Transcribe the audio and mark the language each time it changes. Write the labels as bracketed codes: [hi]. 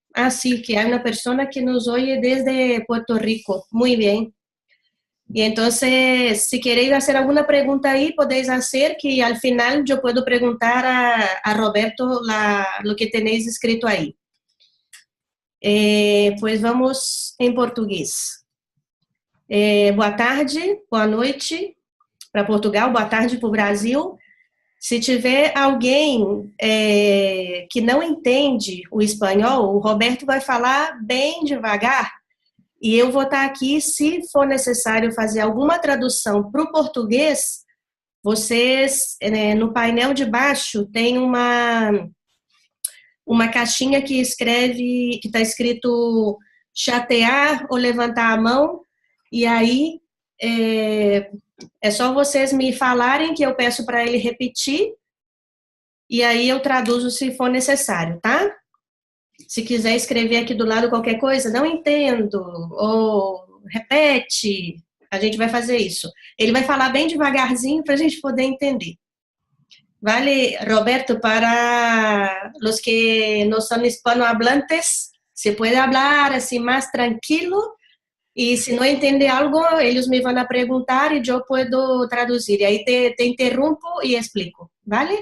[es] Así que hay una persona que nos oye desde Puerto Rico. Muy bien. Y entonces, si queréis hacer alguna pregunta ahí, podéis hacer, que al final yo puedo preguntar a Roberto lo que tenéis escrito ahí. [pt] Pues vamos em português. Boa tarde, boa noite para Portugal, boa tarde para o Brasil. Se tiver alguém que não entende o espanhol, o Roberto vai falar bem devagar e eu vou estar aqui, se for necessário fazer alguma tradução para o português, vocês, no painel de baixo, tem uma caixinha que escreve, que está escrito chatear ou levantar a mão, e aí é só vocês me falarem que eu peço para ele repetir, e aí eu traduzo se for necessário, tá? Se quiser escrever aqui do lado qualquer coisa, não entendo, ou repete, a gente vai fazer isso. Ele vai falar bem devagarzinho para a gente poder entender. [es] Vale, Roberto, para los que no son hispanohablantes, se puede hablar así más tranquilo y si no entiende algo, ellos me van a preguntar y yo puedo traducir. Y ahí te interrumpo y explico, ¿vale?